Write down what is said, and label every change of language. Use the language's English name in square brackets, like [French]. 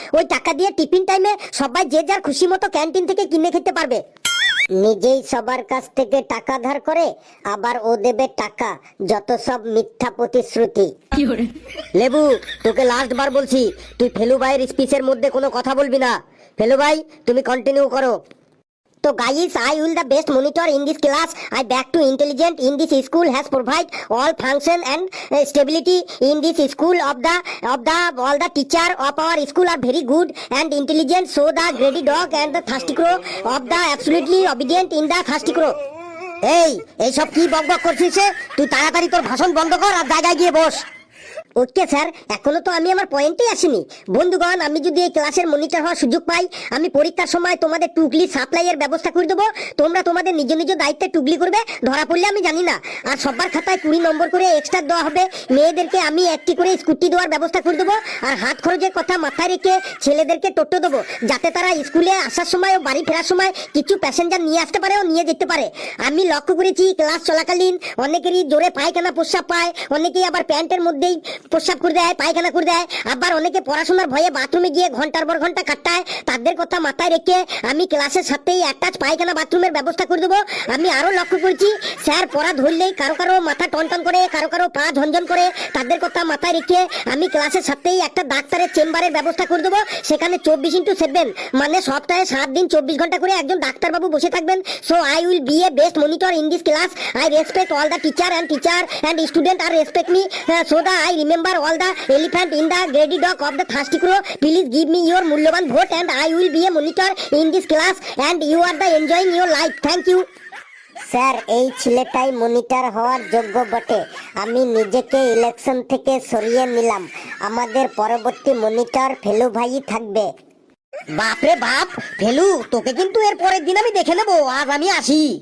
[Bangla] ওই টাকা দিয়ে টিফিন টাইমে সবাই যে যার খুশি মতো ক্যান্টিন থেকে কিনে খেতে পারবে। নিজেই সবার কাছ থেকে টাকা ধার করে আবার ও দেবে টাকা, যত সব মিথ্যা প্রতিশ্রুতি। লেবু, তোকে লাস্ট বার বলছি, তুই ফেলু ভাইয়ের স্পিচের মধ্যে কোনো কথা বলবি না। ফেলু ভাই, তুমি কন্টিনিউ করো। [English] So guys, I will the best monitor in this class. I back to intelligent in this school has provide all function and stability in this school of the all the teacher of our school are very good and intelligent. So the greedy dog and the thirsty crow of the absolutely obedient in the thirsty crow. [Bangla] এই সব কি বকবক করছিস? তুই তাড়াতাড়ি তোর ভাষণ বন্ধ কর আর জায়গায় গিয়ে বস। ওকে স্যার, এখনো তো আমি আমার পয়েন্টে আসিনি। বন্ধুগণ, আমি যদি এই ক্লাসের মনিটর হওয়ার সুযোগ পাই, আমি পরীক্ষার সময় তোমাদের টুকলি সাপ্লাইয়ের ব্যবস্থা করে দেবো। তোমরা তোমাদের নিজ নিজ দায়িত্বে টুকলি করবে, ধরা পড়লে আমি জানি না। আর সবার খাতায় 20 নম্বর করে এক্সট্রা দেওয়া হবে। মেয়েদেরকে আমি 1টি করে স্কুটি দেওয়ার ব্যবস্থা করে দেবো। আর হাত খরচের কথা মাথায় রেখে ছেলেদেরকে টোটো দেবো, যাতে তারা স্কুলে আসার সময় ও বাড়ি ফেরার সময় কিছু প্যাসেঞ্জার নিয়ে আসতে পারে ও নিয়ে যেতে পারে। আমি লক্ষ্য করেছি ক্লাস চলাকালীন অনেকেরই জোরে পায়খানা প্রস্রাব পায়, অনেকেই আবার প্যান্টের মধ্যেই প্রস্রাব করে দেয়, পায়খানা করে দেয়, আবার অনেকে পড়াশোনার ভয়ে বাথরুমে গিয়ে ঘন্টার পর ঘন্টা কাটায়। তাদের কথা মাথায় রেখে আমি ক্লাসের সাথেই অ্যাটাচ পায়খানা বাথরুমের ব্যবস্থা করে দেবো। আমি আরো লক্ষ্য করেছি, স্যার পড়া ধরলেই কারো কারো মাথা টনটন করে, কারো কারো পা ঝনঝন করে। তাদের কথা মাথায় রেখে আমি ক্লাসের সাথেই একটা ডাক্তারের চেম্বারের ব্যবস্থা করে দেবো। সেখানে 24x7 মানে সপ্তাহে 7 দিন 24 ঘন্টা করে একজন ডাক্তারবাবু বসে থাকবেন। [English] So I will be a best monitor in this class. I respect all the teacher and student are respect me, so that I remember all the elephant in the greedy dog of the thirsty crow. Please give me your মূল্যবান vote and I will be a monitor in this class and you are the enjoying your life. Thank you. [Bangla] Sir, এই ছেলেটাই monitor হওয়ার যোগ্য বটে। আমি নিজেকে election থেকে সরিয়ে নিলাম। আমাদের পরবর্তী মনিটর ফেলু ভাই থাকবে। বাপরে বাপ, ফেলু, তোকে কিন্তু এর পরের দিন আমি দেখে নেবো। আজ আমি আসি।